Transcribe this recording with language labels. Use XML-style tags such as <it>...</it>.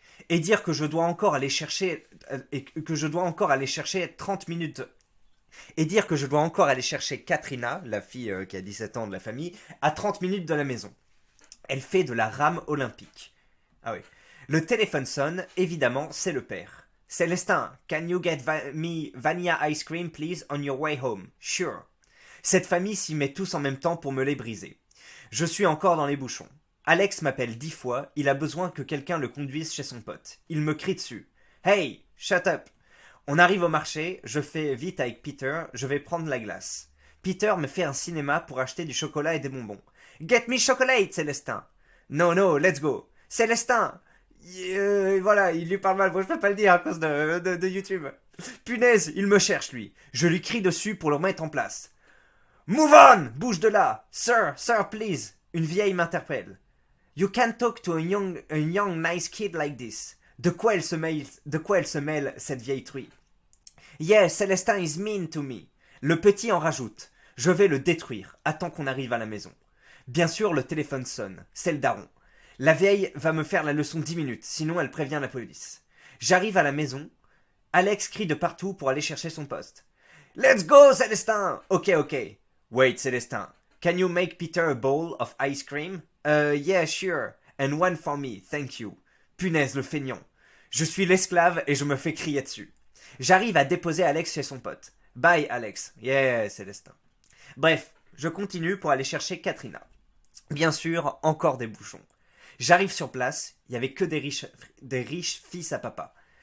<fr>Et dire que je dois encore aller chercher et que je dois encore aller chercher 30 minutes et dire que je dois encore aller chercher Katrina, la fille qui a 17 ans de la famille, à 30 minutes de la maison. Elle fait de la rame olympique. Ah oui. Le téléphone sonne, évidemment, c'est le père.</fr> <en>Célestin, can you get me vanilla ice cream please on your way home? Sure.</en> <fr>Cette famille s'y met tous en même temps pour me les briser. Je suis encore dans les bouchons. Alex m'appelle 10 fois, il a besoin que quelqu'un le conduise chez son pote. Il me crie dessus.</fr> <en>Hey, shut up.</en> <fr>On arrive au marché, je fais vite avec Peter, je vais prendre la glace. Peter me fait un cinéma pour acheter du chocolat et des bonbons.</fr> <en>Get me chocolate, Célestin. No, no, let's go. Célestin.</en> <fr>Voilà, il lui parle mal. Bon, je peux pas le dire à cause de YouTube. Punaise, il me cherche, lui. Je lui crie dessus pour le mettre en place.</fr> <en>Move on!</en> <fr>Bouge de là!</fr> <en>Sir, please!</en> <fr>Une vieille m'interpelle.</fr> <en>You can't talk to a young nice kid like this.</en> <fr>De quoi elle se mêle, cette vieille truie?</fr> <en>Yeah, Célestin is mean to me.</en> <fr>Le petit en rajoute. Je vais le détruire. Attends qu'on arrive à la maison. Bien sûr, le téléphone sonne. C'est le daron. La vieille va me faire la leçon 10 minutes, sinon elle prévient la police. J'arrive à la maison. Alex crie de partout pour aller chercher son poste.</fr> <en>Let's go, Célestin! Ok. Wait, Célestin. Can you make Peter a bowl of ice cream? Yeah, sure. And one for me, thank you.</en> <fr>Punaise, le feignant. Je suis l'esclave et je me fais crier dessus. J'arrive à déposer Alex chez son pote.</fr> <en>Bye, Alex. Yeah, Célestin.</en> <fr>Bref, je continue pour aller chercher Katrina. Bien sûr, encore des bouchons. J'arrive sur place, il n'y avait que des riches fils à papa.</fr>